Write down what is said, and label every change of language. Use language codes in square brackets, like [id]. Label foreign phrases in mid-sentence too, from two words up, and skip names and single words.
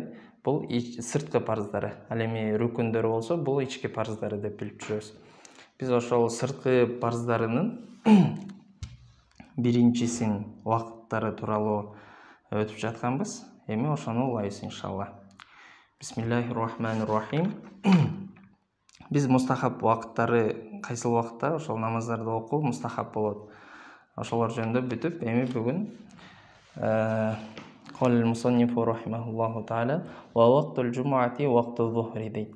[ky] Бул сырткы парыздары. Ал эми рүкүндөрү болсо, бул ички парыздары деп билип жүрөбүз. Биз ошол сырткы парыздарынын биринчисин убакыттары тууралуу өтүп жатканбыз. Эми ошону улайбыз иншалла. [ar] بسم الله الرحمن الرحيم. [ky] Биз мустахаб убакыттары кайсыл убакытта ошол намаздарды окуу мустахаб болот. Ошолор жөнүндө бүтүп, эми бүгүн [ar] قال المصنف رحمه الله تعالى و وقت الجمعة وقت الظهر [ky] дейт.